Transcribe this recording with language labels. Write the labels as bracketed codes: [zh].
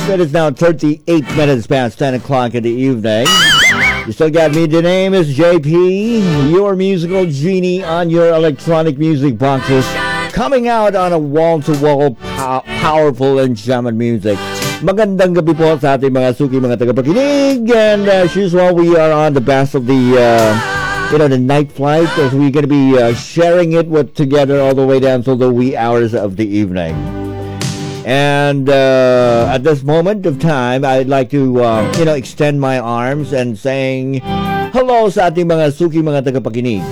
[en] It is now 38 minutes past 10 o'clock in the evening. You still got me. The name is JP, your musical genie on your electronic music boxes, coming out on a wall-to-wall powerful and jamming music. [tl] Magandang gabi po sa ating mga suki, mga tagapakinig. [en] And as usual, we are on the best of the the night flight, as we're going to be sharing it with together all the way down to the wee hours of the evening. And at this moment of time, I'd like to extend my arms and saying hello [tl] sa ating mga suki, mga tagapakinig.